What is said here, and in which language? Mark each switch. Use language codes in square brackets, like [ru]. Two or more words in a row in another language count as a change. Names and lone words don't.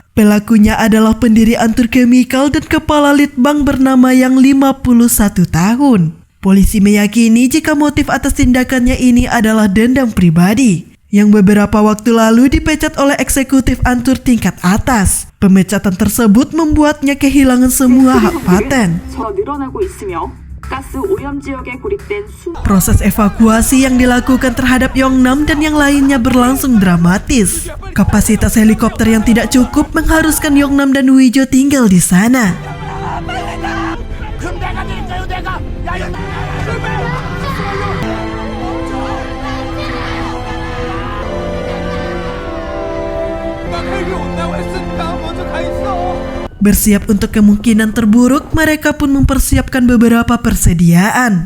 [id] Pelakunya adalah pendiri Antur Chemical dan kepala litbang bernama Yang 51 tahun. Polisi meyakini jika motif atas tindakannya ini adalah dendam pribadi yang beberapa waktu lalu dipecat oleh eksekutif Antur tingkat atas. Pemecatan tersebut membuatnya kehilangan semua hak paten. [ko] 저 늘어나고 있으며 가스 오염 지역에 고립된 [id] Proses evakuasi yang dilakukan terhadap Yongnam dan yang lainnya berlangsung dramatis. Kapasitas helikopter yang tidak cukup mengharuskan Yongnam dan Wijo tinggal di sana. Bersiap untuk kemungkinan terburuk, mereka pun mempersiapkan beberapa persediaan.